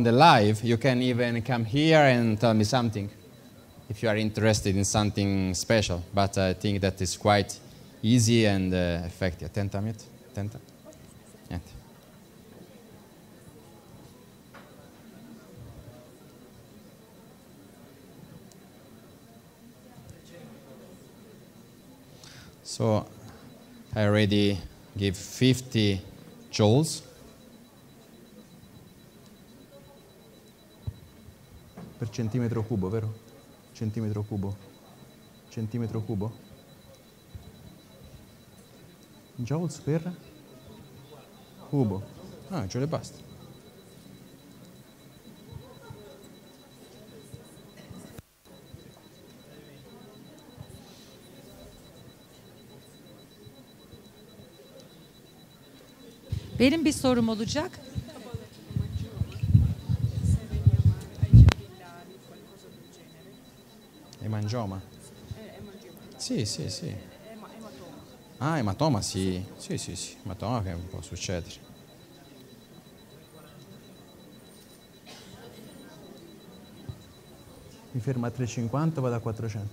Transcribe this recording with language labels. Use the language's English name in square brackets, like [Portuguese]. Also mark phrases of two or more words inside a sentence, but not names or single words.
[English] the live, you can even come here and tell me something, if you are interested in something special. But I think that is quite easy and effective. [Italian] Attenta, Miet. Attenta. Niente. [English] So I already give 50 joules. [Italian] Per centimetro cubo, vero? Centimetro cubo. Centimetro cubo. Joules per cubo. Ah, giù le basta. [Turkish] Benim bir sorum olacak. [Italian] Emangioma? Sì, sì, sì. Ah, ematoma, sì. Sì, sì, sì. Ematoma che può succedere. Mi fermo a 350 o vado a 400?